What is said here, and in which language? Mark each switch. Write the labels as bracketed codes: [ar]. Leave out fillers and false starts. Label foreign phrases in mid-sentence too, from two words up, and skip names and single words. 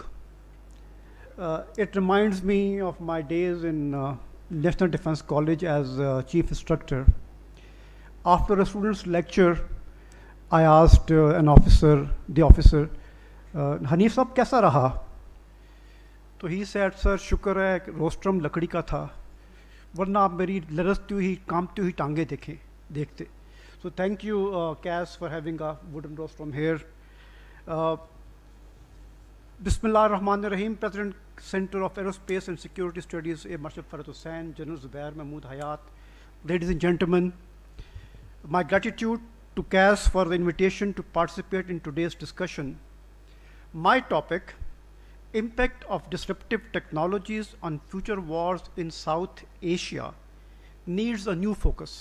[en] It reminds me of my days in National Defense College as chief instructor. After a student's lecture, I asked the officer, Hanif sahab, [ur] کیسا رہا? [en] So he said, [ur] sir, شکر ہے, rostrum لکڑی کا تھا. ورنہ آپ میری لرزتی ہوئی، کانپتی ہوئی ٹانگیں دیکھتے. [en] So thank you, Cass, for having a wooden rostrum here. [ar] بسم الله الرحمن الرحيم, [en] President, Center of Aerospace and Security Studies, Air Marshal Farhat Hussain, General Zubair Mahmood Hayat. Ladies and gentlemen, my gratitude to Cass for the invitation to participate in today's discussion. My topic, impact of disruptive technologies on future wars in South Asia, needs a new focus.